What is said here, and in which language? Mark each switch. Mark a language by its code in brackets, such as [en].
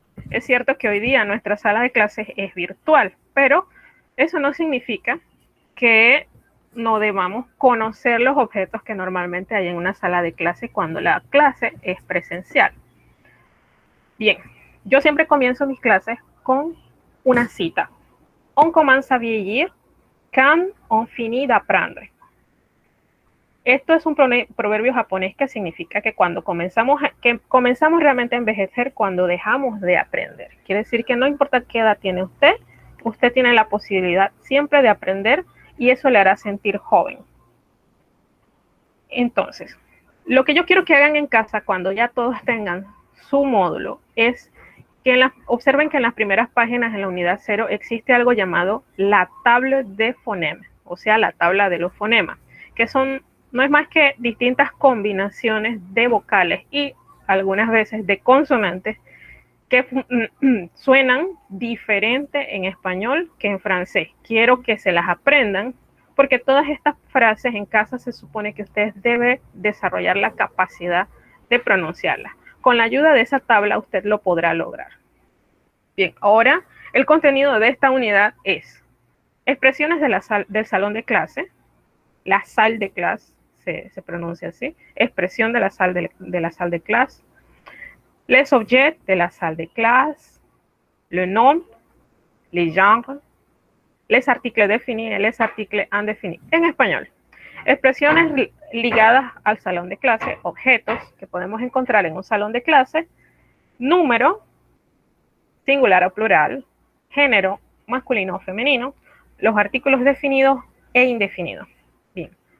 [es] Es cierto que hoy día nuestra sala de clases es virtual, pero eso no significa que no debamos conocer los objetos que normalmente hay en una sala de clase cuando la clase es presencial. Bien, yo siempre comienzo mis clases con una cita. [fr] On commence à vieillir quand on finit d'apprendre. [es] Esto es un proverbio japonés que significa que cuando comenzamos realmente a envejecer cuando dejamos de aprender. Quiere decir que no importa qué edad tiene usted tiene la posibilidad siempre de aprender y eso le hará sentir joven. Entonces, lo que yo quiero que hagan en casa cuando ya todos tengan su módulo es que observen que en las primeras páginas en la unidad 0 existe algo llamado la table de fonemas, o sea, la tabla de los fonemas, que no es más que distintas combinaciones de vocales y algunas veces de consonantes que suenan diferente en español que en francés. Quiero que se las aprendan porque todas estas frases en casa se supone que ustedes deben desarrollar la capacidad de pronunciarlas. Con la ayuda de esa tabla usted lo podrá lograr. Bien, ahora el contenido de esta unidad es expresiones del salón de clase, [fr] la salle de clase, [es] se pronuncia así, expresión [fr] de la salle de clase, les objets de la salle de clase, le nom, les genres, les articles définis et les articles indéfinis. [es] En español, expresiones ligadas al salón de clase, objetos que podemos encontrar en un salón de clase, número, singular o plural, género, masculino o femenino, los artículos definidos e indefinidos. Bien.